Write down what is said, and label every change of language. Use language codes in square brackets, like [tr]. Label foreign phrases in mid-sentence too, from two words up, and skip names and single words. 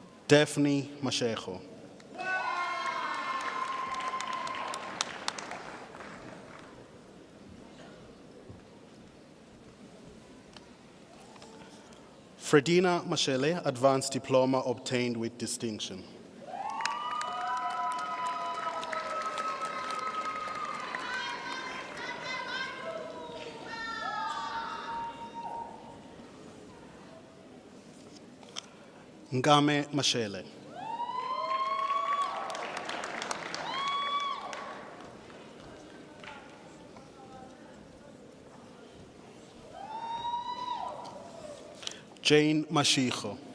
[en] Daphne Mashego. Fredina Mashele, Advanced Diploma obtained with distinction. Ngame Mashele. Jane Mashicho.